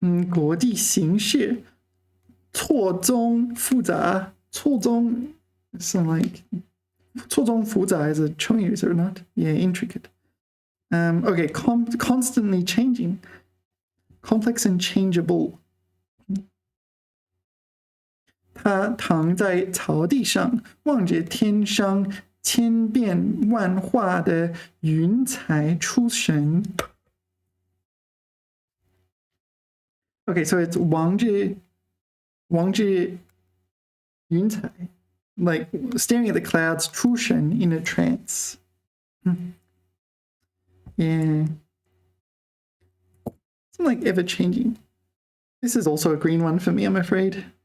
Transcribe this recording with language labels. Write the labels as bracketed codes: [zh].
[zh] 国际形势错综复杂. [en] 错综 sound like 错综复杂 is a 成语 is it not? Yeah, intricate. Okay, constantly changing. Complex and changeable. [zh] 他躺在草地上，望着天上千变万化的云彩出神。 [en] Okay, so it's [zh] 望着云彩 [en] like staring at the clouds, 出神 in a trance. Yeah. Something like ever changing. This is also a green one for me, I'm afraid.